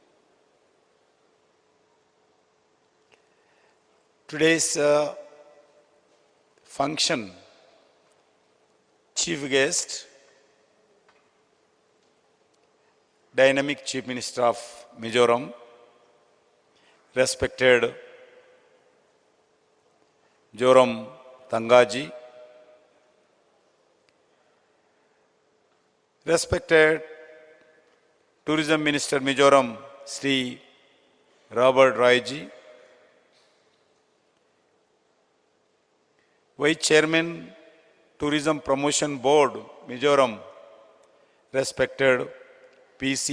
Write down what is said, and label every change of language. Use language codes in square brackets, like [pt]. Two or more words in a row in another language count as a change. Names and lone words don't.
[en] Today's function, chief guest, dynamic Chief Minister of Mizoram, respected Joram Tangaji, respected Tourism Minister Mizoram, Sri Robert Royji, Vice Chairman, Tourism Promotion Board, Mizoram, respected P.C.